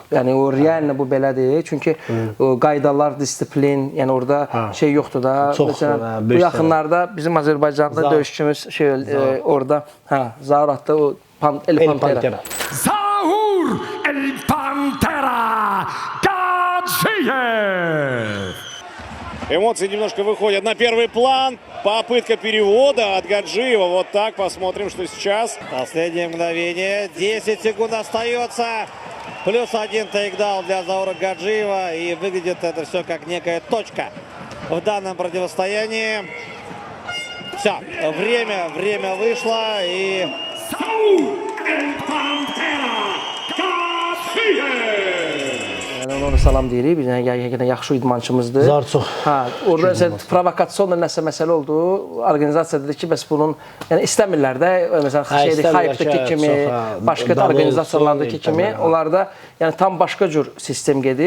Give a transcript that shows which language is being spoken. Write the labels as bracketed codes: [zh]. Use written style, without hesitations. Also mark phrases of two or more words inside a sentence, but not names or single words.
[az] Yəni o realna bu belədir. Çünki o qaydalar, disiplin, yəni orada şey yoxdur da. Çox, Məsələn, bu yaxınlarda bizim Azərbaycanda döyüşçümüz orada Zaur adlı o El Pantera. Zaur El Pantera Гаджиев. [ru] Эмоции немножко выходят на первый план. Попытка перевода от Гаджиева. Вот так. Посмотрим, что сейчас. Последнее мгновение. 10 секунд остается. Плюс 1 тейкдаун для Заура Гаджиева. И выглядит это все как некая точка в данном противостоянии. Все, время вышло. И Zaur El Pantera Гаджиев. [az] Yəni ona salam deyirik. Biz həqiqətən yaxşı idmançımızdır. Zar çox. Orada isə provokasyon nəsə məsələ oldu. Orqanizasiya dedi ki, bəs bunun yəni istəmirlər də məsələn Xayfdakı kimi, başqa da orqanizasiyalardakı kimi onlarda yəni tam başqa cür sistem gedir.